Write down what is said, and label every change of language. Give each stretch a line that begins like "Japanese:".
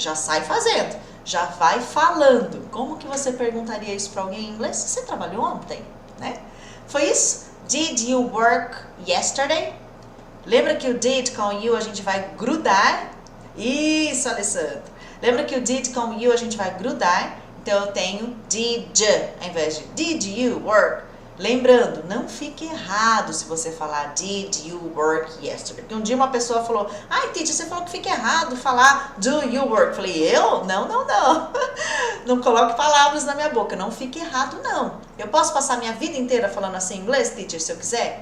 Portuguese: Já sai fazendo, já vai falando. Como que você perguntaria isso para alguém em inglês? Você trabalhou ontem, né? Foi isso?
English: Did you work yesterday?
Portuguese: Lembra que o did com you a gente vai grudar? Isso, Alessandro. Lembra que o did com you a gente vai grudar? Então eu tenho did ao invés de
English: did you work.
Portuguese: Lembrando, não fique errado se você falar
English: did you work yesterday.
Portuguese: Porque um dia uma pessoa falou, ai, teacher, você falou que fica errado falar
English: do you work.
Portuguese: Falei, eu? Não. Não coloque palavras na minha boca, não fique errado, não. Eu posso passar minha vida inteira falando assim em inglês, teacher, se eu quiser?